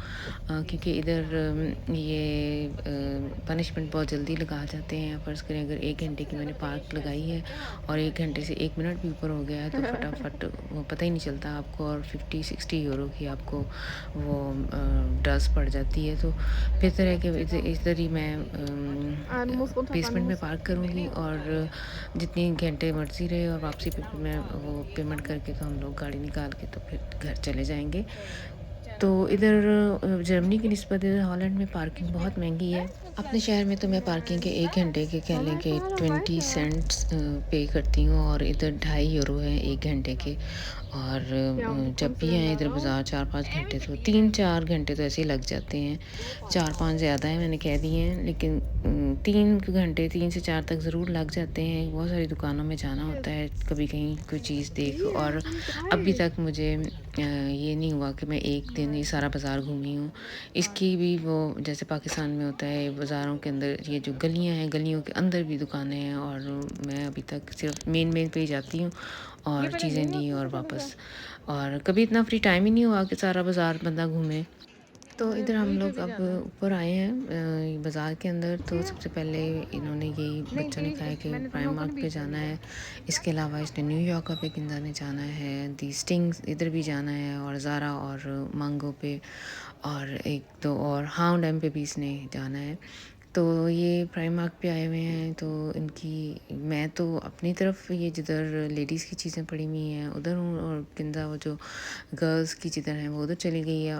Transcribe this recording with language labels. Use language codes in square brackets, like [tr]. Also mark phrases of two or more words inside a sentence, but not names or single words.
[hi] क्योंकि इधर ये पनिशमेंट बहुत जल्दी लगा जाते हैं। फ़र्ज़ करें अगर 1 घंटे की मैंने पार्क लगाई है और 1 घंटे से 1 मिनट भी ऊपर हो गया है तो फटाफट वो पता ही नहीं चलता आपको, और 50-60 यूरो की आपको वो ड्रेस पड़ जाती है। तो बेहतर है कि इधर ही मैं [de] Du musst runterfahren, du [hi] बेसमेंट में [de] musst [hi] पार्क करूँगी और जितनी घंटे मर्ज़ी रहे और वापसी पे फिर मैं वो पेमेंट करके तो हम लोग गाड़ी निकाल के तो फिर घर चले जाएँगे। तो इधर जर्मनी की निस्बत इधर हॉलैंड में पार्किंग बहुत महंगी है। अपने शहर में तो मैं पार्किंग के 1 घंटे के कह लें कि [de] fahr doch [hi] 20 [de] weiter. [hi] सेंट्स पे करती हूँ और इधर 2.5 यूरो है 1 घंटे के। और [de] Ja, und wie [hi] जब [de] kommst du [hi] भी [de] denn [hi] आएँ [de] da [hi] इधर [de] raus? [hi] बाज़ार 4-5 घंटे तो 3-4 घंटे तो ऐसे ही लग जाते हैं। 4-5 ज़्यादा है, मैंने कह दिए हैं, लेकिन 3 घंटे 3 से 4 तक ज़रूर लग जाते हैं। बहुत सारी दुकानों में जाना [de] Hier [hi] होता [de] ist [hi] है, कभी कहीं कोई चीज़ देख। [de] 4 [hi] और [de] und [hi] अभी [de] 3. [hi] तक मुझे ये नहीं हुआ कि मैं एक दिन ये सारा बाज़ार घूमी हूँ। इसकी भी वो जैसे पाकिस्तान में होता है बाज़ारों के अंदर ये जो गलियाँ हैं, गलियों के अंदर भी दुकानें हैं और मैं अभी तक सिर्फ मेन पे ही जाती हूँ [de] Hier [hi] और [de] bei der [hi] चीज़ें [de] Mega [hi] ली [de] sind [hi] और [de] wir schon wieder. [hi] वापस। और कभी इतना [en] free time [hi] ही नहीं हुआ कि सारा बाज़ार बंदा घूमे। तो [de] Ne, [hi] इधर हम [de] Brügge [hi] लोग अब [de] wieder, ne? [hi] ऊपर आए हैं बाज़ार के अंदर। तो [de] Hier? [hi] सबसे पहले इन्होंने यही [de] Ne, [hi] बच्चों ने [de] die, [hi] कहा है [de] ich [hi] कि [de] meine nur [hi] प्राइम [de] von [hi] मार्क [de] den [hi] पे [de] Büchern [hi] जाना [de] wieder. [hi] है। इसके अलावा इसने न्यूयॉर्क पे किंदा ने जाना है, दी स्टिंग्स इधर भी जाना है और ज़ारा और मांगो पे और एक दो और हाउंड एम पे भी इसने जाना है। तो ये प्राइमार्क पे आए हुए हैं। तो इनकी मैं तो अपनी तरफ ये जिधर लेडीज़ की चीज़ें पड़ी हुई हैं उधर हूँ और किंदा वो जो गर्ल्स की जिधर है वो उधर चली गई है।